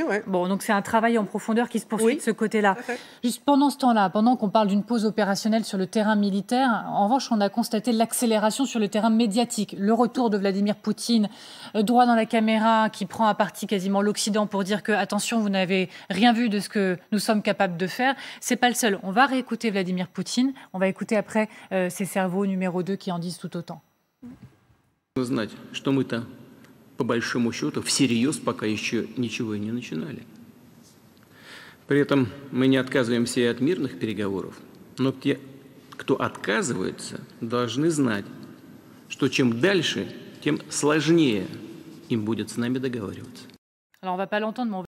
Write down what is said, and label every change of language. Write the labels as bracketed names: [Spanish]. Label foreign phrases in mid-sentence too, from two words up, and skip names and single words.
[French] Bon, donc c'est un travail en profondeur qui se poursuit de ce côté-là. Juste pendant ce temps-là, pendant qu'on parle d'une pause opérationnelle sur le terrain militaire, en revanche, on a constaté l'accélération sur le terrain médiatique. Le retour de Vladimir Poutine, droit dans la caméra, qui prend à partie quasiment l'Occident pour dire que, attention, vous n'avez rien vu de ce que nous sommes capables de faire. C'est pas le seul. On va réécouter Vladimir Poutine. On va écouter après ses cerveaux numéro 2 qui en disent tout autant. [Russian] Знать, что мы-то, по большому счету, всерьез пока еще ничего и не начинали. При этом мы не отказываемся и от мирных переговоров, но те, кто отказывается, должны знать, что чем дальше, тем сложнее им будет с нами договариваться. [French] Alors, on va pas l'entendre, mais